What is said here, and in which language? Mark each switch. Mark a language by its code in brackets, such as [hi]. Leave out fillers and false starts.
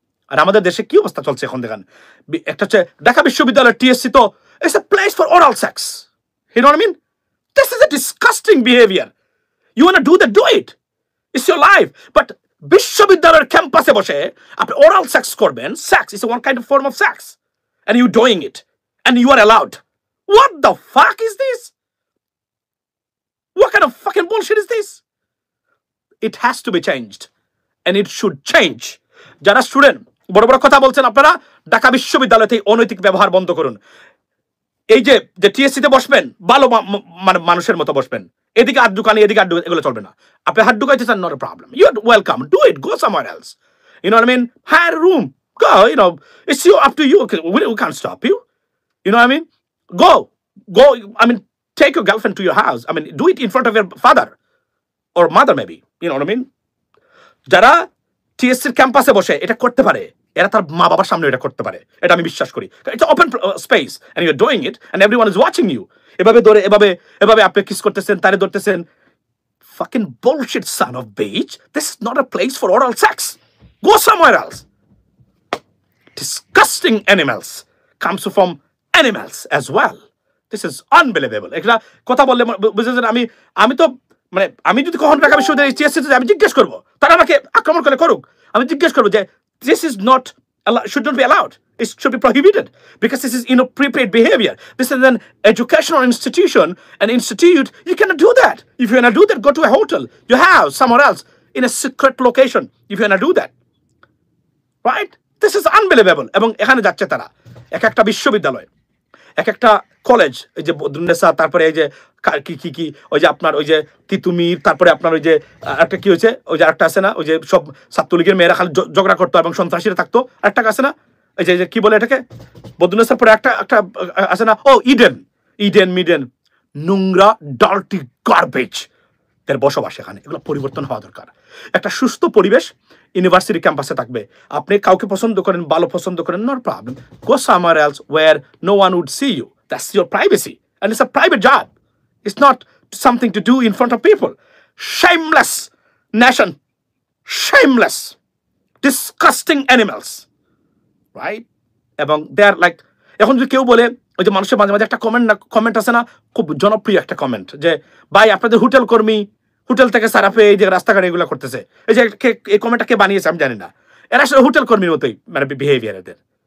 [bn] আর আমাদের দেশে কি অবস্থা চলছে এখন দেখেন, একটা হচ্ছে ঢাকা বিশ্ববিদ্যালয় টিএসসি, তো [en] It's a place for oral sex, you know what I mean? This is a disgusting behaviour. You want to do that, do it, it's your life. But [bn] বিশ্ববিদ্যালয়ের ক্যাম্পাসে বসে আপনি ওরাল সেক্স করবেন, [en] Sex is one kind of form of sex, and you doing it and you are allowed. What the fuck is this? What kind of fucking bullshit is this? It has to be changed and it should change. [bn] যারা student বড় বড় কথা বলছেন, আপনারা ঢাকা বিশ্ববিদ্যালয়তে অনৈতিক ব্যবহার বন্ধ করুন। এই যে টিএসসি তে বসবেন, ভালো মানে মানুষের মতো বসবেন, এদিকে হাত ঢুকানি এদিকে হাত ঢুকানি, এগুলো চলবে না। আপনি হাত ঢুকাইতে চান, [en] not a problem, you are welcome, do it, go somewhere else, you know what I mean? Hire a room, go, you know, it's you, up to you. We can't stop you, you know what I mean? Go, I mean, take your girlfriend to your house, I mean, do it in front of your father or mother maybe, you know what I mean? [bn] যারা টিএসসির ক্যাম্পাসে বসে এটা করতে পারে, এরা তার মা বাবার সামনে এটা করতে পারে, এটা আমি বিশ্বাস করি। [en] It's open space and you are doing it and everyone is watching you. [bn] এভাবে ধরে এভাবে আপনি কিস করতেছেন, তারে ধরতেছেন, [en] fucking bullshit son of bitch. This is not a place for oral sex. Go somewhere else. Disgusting animals comes from animals as well. This is unbelievable. [bn] একটা কথা বললে বুঝেছেন, আমি তো মানে আমি যদি কখনো ঢাকা বিশ্ববিদ্যালয়ে টিএসসিতে আমি জিজ্ঞেস করবো, তারা আমাকে আক্রমণ করে করুক, আমি জিজ্ঞেস করবো যে [en] this is not should not be allowed, it should be prohibited because this is inappropriate behavior. This is an educational institution, an institute. You cannot do that. If you want to do that, go to a hotel, your house, somewhere else in a secret location, if you want to do that, right? This is unbelievable. [bn] এবং এখানে যাচ্ছে তারা এক একটা বিশ্ববিদ্যালয়, এক একটা college, এই যে বদরুন্নেসা, তারপরে এই যে কি ওই যে আপনার ওই যে তিতুমির, তারপরে আপনার ওই যে একটা কি হয়েছে, ওই যে একটা আছে না, ওই যে সব ছাত্রলীগের মেয়েরা খালি ঝগড়া করতো এবং সন্ত্রাসীরা থাকতো, একটা আছে না, এই যে কি বলে এটাকে, বদরুন্নেসার পরে একটা আছে না, ও ইডেন, নোংরা ডার্টি গার্বেজ এর বসবাস এখানে। এগুলো পরিবর্তন হওয়া দরকার। একটা সুস্থ পরিবেশ ইউনিভার্সিটি ক্যাম্পাসে থাকবে। আপনি কাউকে পছন্দ করেন, [en] ভালো পছন্দ করেন, no problem, go somewhere else where no one would see you, that's your privacy and it's a private job, it's not something to do in front of people. Shameless nation, shameless, disgusting animals, right? [bn] এবং [en] they are like, [bn] এখন যদি কেউ বলে, ওই যে মানুষের মাঝে মাঝে একটা কমেন্ট আছে না, খুব জনপ্রিয় একটা কমেন্ট, যে ভাই আপনাদের হোটেল কর্মী হোটেল থেকে সারাপে এই যে রাস্তাঘাটে এগুলো করতেছে, এই যে এই কমেন্টটা কে বানিয়েছে আমি জানি না, এরা আসলে হোটেল কর্মীর মতোই মানে বিহেভিয়ার এদের।